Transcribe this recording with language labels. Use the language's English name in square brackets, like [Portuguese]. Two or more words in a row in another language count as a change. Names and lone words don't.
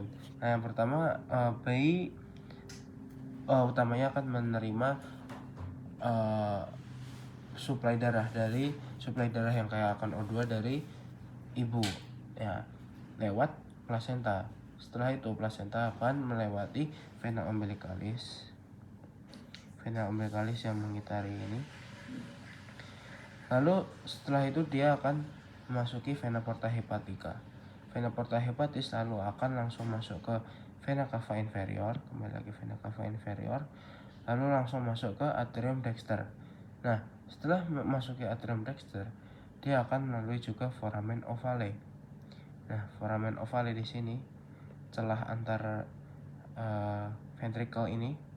[Indonesian] Nah, yang pertama, bayi utamanya akan menerima suplai darah yang kayak akan O2 dari ibu ya, lewat plasenta. Setelah itu plasenta akan melewati [Latin] vena umbilicalis [Indonesian] yang mengitari ini. Lalu setelah itu dia akan memasuki [Latin] vena porta hepatica. Vena porta hepatis [Indonesian] lalu akan langsung masuk ke [Latin] vena cava inferior, [Indonesian] lalu langsung masuk ke [Latin] atrium dexter. [Indonesian] Nah, setelah memasuki [Latin] atrium dexter, [Indonesian] dia akan melalui juga [Latin] foramen ovale. [Indonesian] Nah, [Latin] foramen ovale [Indonesian] di sini celah antara ventricle ini.